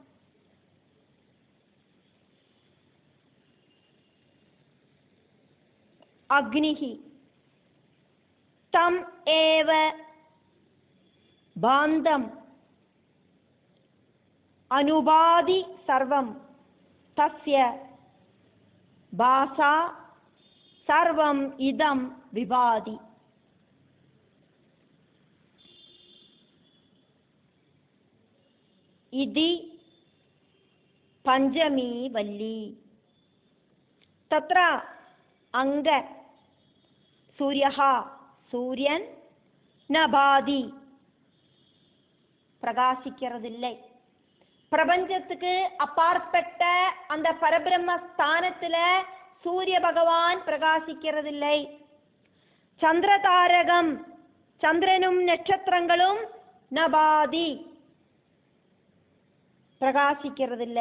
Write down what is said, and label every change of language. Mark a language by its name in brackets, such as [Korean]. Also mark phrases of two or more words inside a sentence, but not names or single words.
[Sanskrit] अग्निः तम् एव भान्तम् अनुभाति सर्वं तस्य भासा सर्वम् इदं विभाति. इति पंचमी वल्ली. तत्र अंग सूर्यः सूर्यन न भाதி பிரகாசிக்கிறதில்லை. [Tamil] பிரபஞ்சத்துக்கு அப்பாற்பட்ட அந்த பரபிரம்ம ஸ்தானத்துல சூரிய பகவான் பிரகாசிக்கிறதில்லை. சந்திரதாரகம் சந்திரனும் நட்சத்திரங்களும் நபாதி பிரகாசிக்கிறதில்லை.